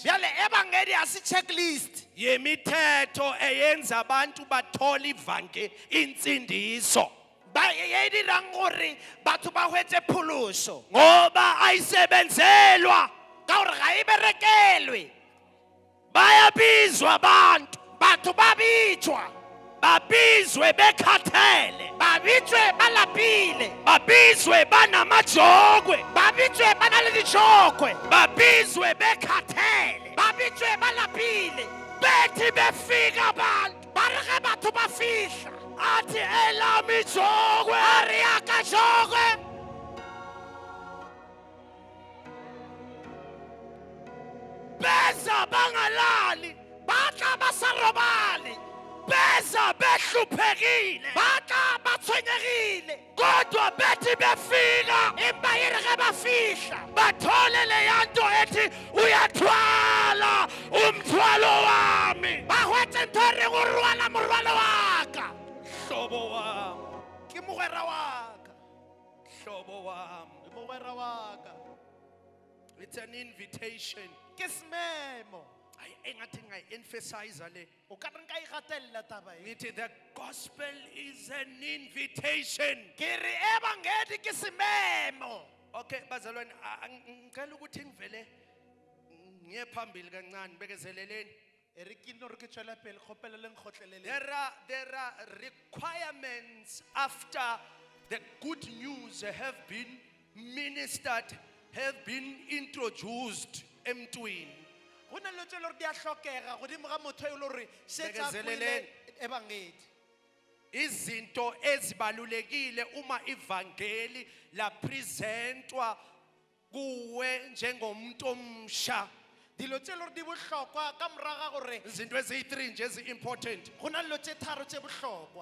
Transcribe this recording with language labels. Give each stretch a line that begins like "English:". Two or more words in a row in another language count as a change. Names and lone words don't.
Northern Sotho: Bjale evangeli asi checklist.
Zulu: yemithetho eyenza abantu bathole ivange insindiso.
Northern Sotho: Ba ye dirang gore batho ba hwetse pholoso.
Zulu: Ngoba ayisebenzelwa
Northern Sotho: Ka gore ga e berekelwe.
Zulu: bayabizwa abantu.
Northern Sotho: Batho ba bitswa.
Zulu: Babizwe bekhathele.
Northern Sotho: Babitswe ba lapile.
Zulu: Babizwe banamajogwe.
Northern Sotho: Babitswe ba na le ditjokwe.
Zulu: Babizwe bekhathele.
Northern Sotho: Babitswe ba lapile.
Zulu: Bethi befika abantu.
Northern Sotho: Ba re ge batho ba fihla.
Zulu: Athi elami ijogwe.
Northern Sotho: A re ya ka jokwe.
Zulu: Beza bangalali.
Northern Sotho: Ba tla ba sa robale.
Zulu: Beza behluphekile.
Northern Sotho: Ba tla ba tshwenyegile.
Zulu: Kodwa bethi befika
Northern Sotho: Empa e re ge ba fihla.
Zulu: bathole leya nto ethi uyathwala umthwalo wami.
Northern Sotho: Ba hwetse ntho e reng o rwala morwalo wa ka.
Zulu: Hlobo wami,
Northern Sotho: Ke mogwera wa ka.
Zulu: hlobo wami.
Northern Sotho: Ke mogwera wa ka.
English: It's an invitation.
Northern Sotho: Ke sememo.
Zulu: Ay engathi ngayi-emphasize le.
Northern Sotho: O ka re nka igatella taba e.
English: Ngithi the gospel is an invitation.
Northern Sotho: Ke re evangeli ke sememo.
Zulu: Okay bazalwane, ngicela ukuthi ngivele ngiye phambili kancane bekezeleleni.
Northern Sotho: E re ke no re ke tswela pele kgopela le nkgotlelele.
English: There are requirements after the good news have been ministered, have been introduced emntwini.
Northern Sotho: Go na le tse le re di a hlokega godimo ga motho e le gore setse a
Zulu: Bekezeleleni.
Northern Sotho: kwele evangeli.
Zulu: Izinto ezibalulekile uma ivangeli la presentwa kuwe njengomuntu omsha.
Northern Sotho: Dilo tse le gore di bohlokwa ka moraga gore
Zulu: Izinto eziyi-3 nje ezi-important.
Northern Sotho: go na le tse tharo tse bohlokwa.